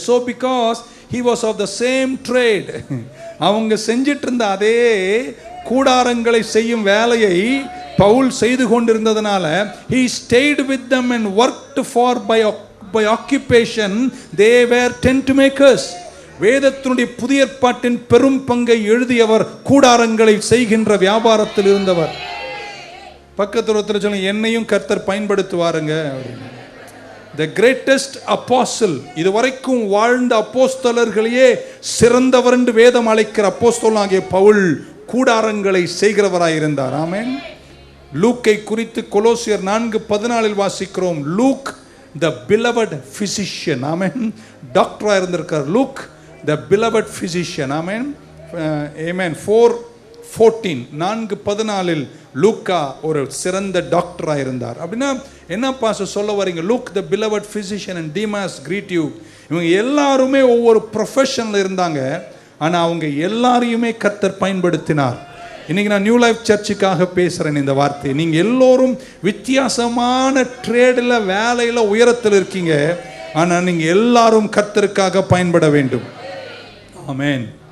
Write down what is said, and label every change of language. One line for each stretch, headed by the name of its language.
English: So because he was of the same trade,
Tamil: அவங்க செஞ்சிட்டு இருந்த அதே கூடாரங்களை செய்யும் வேலையை பவுல் செய்து கொண்டிருந்ததனால
English: he stayed with them and worked for by occupation they were tent makers.
Tamil: வேதத்தினுடைய புதிய ஏற்பாட்டின் பெரும் பங்கை எழுதியவர் கூடாரங்களை செய்கின்ற வியாபாரத்தில் இருந்தவர். பக்கத்தில் ஒருத்தர் சொல்லுங்க, என்னையும் கர்த்தர் பயன்படுத்துவாருங்க.
English: the greatest apostle,
Tamil: இதுவரைக்கும் வாழ்ந்த அப்போஸ்தலர்களையே சிறந்தவர் என்று வேதம் அழைக்கிற அப்போஸ்தலனாகிய பவுல் கூடாரங்களை செய்கிறவராய் இருந்தார். ஆமென். லூக்கை குறித்து கொலோசியர் 4:14 வாசிக்கிறோம். Look
English: the beloved physician.
Tamil: ஆமென். டாக்டரா இருந்திருக்கார்.
English: Luke the beloved physician. Amen. Amen.
Tamil: 4:14 4:14 லூக்கா ஒரு சிறந்த டாக்டரா இருந்தார். அப்படின்னா என்ன பாச சொல்ல வரீங்க?
English: Luke the beloved physician and Demas greet you.
Tamil: இவங்க எல்லாருமே ஒவ்வொரு ப்ரொஃபஷனில் இருந்தாங்க, ஆனால் அவங்க எல்லாரையுமே கர்த்தர் பயன்படுத்தினார். இன்னைக்கு நான் நியூ லைஃப் சர்ச்சுக்காக பேசுகிறேன் இந்த வார்த்தை. நீங்கள் எல்லோரும் வித்தியாசமான ட்ரேடில், வேலையில், உயரத்தில் இருக்கீங்க, ஆனால் நீங்கள் எல்லாரும் கர்த்தருக்காக பயன்பட வேண்டும். ஆமென்.